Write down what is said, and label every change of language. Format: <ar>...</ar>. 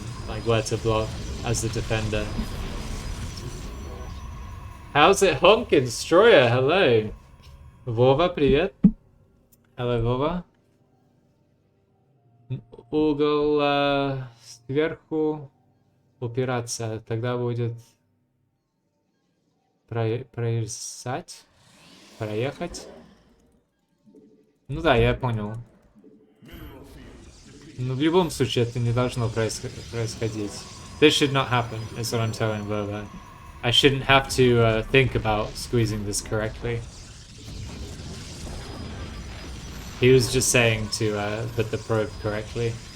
<en>Like where to block as the defender. How's it honkin'? Destroyer, hello.</en> <ru>Vova, привет.</ru> <en>Hello, Vova.</en> <ru>Угол сверху упираться, тогда будет проезжать, проехать. Ну да, я понял. Но в любом случае это не должно происходить.</ru> <en>This should not happen, is what I'm telling Vova. I shouldn't have to think about squeezing this correctly. He was just saying to put the probe correctly.</en>